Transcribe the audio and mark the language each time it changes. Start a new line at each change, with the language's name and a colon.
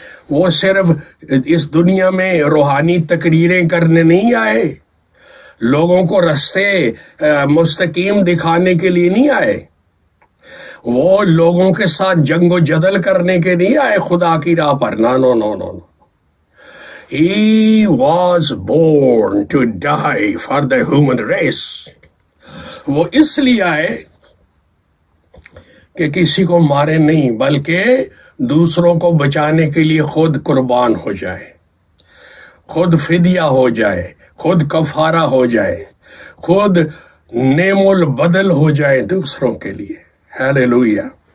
Urdu: وہ صرف اس دنیا میں روحانی تقریریں کرنے نہیں آئے، لوگوں کو رستے مستقیم دکھانے کے لیے نہیں آئے، وہ لوگوں کے ساتھ جنگ و جدل کرنے کے نہیں آئے خدا کی راہ پر.
English: No. He was born to die for the human race.
Urdu: وہ اس لیے آئے کہ کسی کو مارے نہیں، بلکہ دوسروں کو بچانے کے لیے خود قربان ہو جائے، خود فدیہ ہو جائے، خود کفارہ ہو جائے، خود نعم البدل ہو جائے دوسروں کے لیے. ہیلیلویا.